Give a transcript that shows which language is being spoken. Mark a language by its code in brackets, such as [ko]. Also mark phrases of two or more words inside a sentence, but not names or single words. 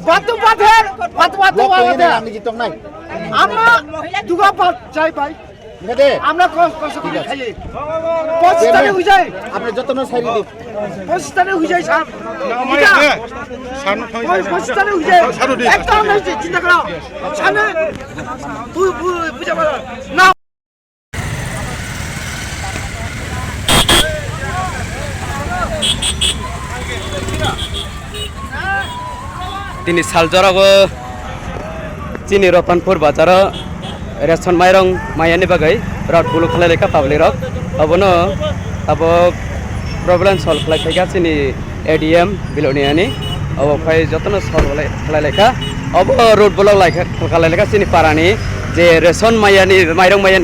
[bn] বাতে আমি জিতম নাই আমরা দুগা পাত চাই ভাই আমরা কষ্ট করে খাই 25টারে হই যায় আপনি যতন সাইরি দিন 25টারে হই যায় স্যার সামনে 25টারে হই যায় একটা আমরা চিন্তা করো সামনে বুঝা পারো না [trp] তিনি সালজরাগ চিনি রতনপুর বাজার রেশন মাইরং মায়াनि बागै रड बुलु खालायलेखा पाब्लिक रक अबनो अब [en] problem solve [trp] खालायखा चिनि एडीएम बिलोनियानि अब फाय जतन सॉल्व खालायलेखा अब [en] road block [trp] खालायलेखा चिनि पारानि जे रेशन माइरं मायानि